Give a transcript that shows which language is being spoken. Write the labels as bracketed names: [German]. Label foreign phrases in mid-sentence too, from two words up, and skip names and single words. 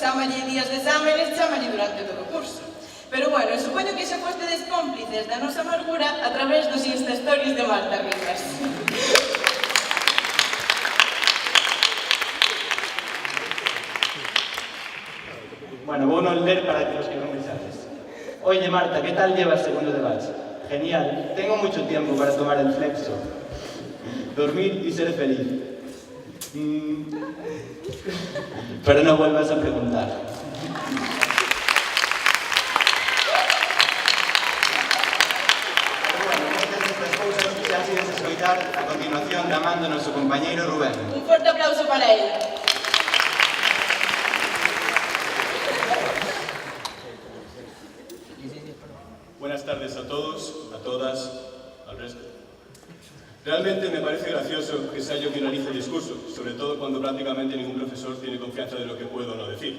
[Galician] Chámalle días de exámenes, chámalle durante todo o curso. Pero bueno, supoño que xa fostedes cómplices da nosa amargura a través dos Insta Stories de Marta Rivas. Bueno, vou non ler para que los que non me sabes. [Spanish] Oye, Marta, ¿qué tal llevas segundo de bach? Genial, tengo mucho tiempo para tomar el flexo. Dormir y ser feliz. Pero no vuelvas a preguntar. [Galician] Pero bueno, moitas destas cousas xa se ides escoitar a continuación da man do noso compañeiro Rubén. Un forte aplauso para él. [Spanish] Buenas tardes a todos, a todas, al resto. Realmente me parece gracioso que sea yo quien realice el discurso, sobre todo cuando prácticamente ningún profesor tiene confianza de lo que puedo o no decir.